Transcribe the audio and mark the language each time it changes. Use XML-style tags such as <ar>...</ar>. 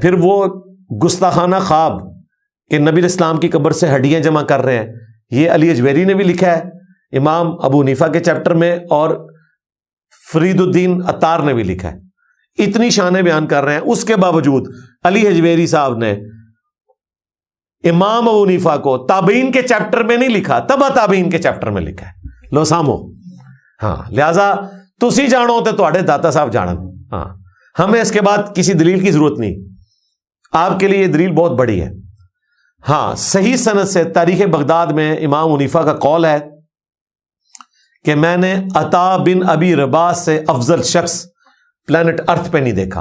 <ur>پھر وہ گستاخانہ خواب کہ نبی اسلام کی قبر سے ہڈیاں جمع کر رہے ہیں، یہ علی حجویری نے بھی لکھا ہے امام ابو حنیفہ کے چیپٹر میں، اور فرید الدین عطار نے بھی لکھا ہے. اتنی شانیں بیان کر رہے ہیں. اس کے باوجود علی حجویری صاحب نے امام ابو حنیفہ کو تابعین کے چیپٹر میں نہیں لکھا، تبع تابعین کے چیپٹر میں لکھا ہے. لو سامو.</ur> <pa>ہاں، لہذا تسی جانو تے تواڈے داتا صاحب جانن.</pa> <ur>ہاں، ہمیں اس کے بعد کسی دلیل کی ضرورت نہیں. آپ کے لیے یہ دلیل بہت بڑی ہے. ہاں، صحیح سند سے تاریخ بغداد میں امام حنیفہ کا قول ہے کہ میں نے عطا بن ابی رباح سے افضل شخص</ur> <en>planet earth</en> <ur>پہ نہیں دیکھا.</ur>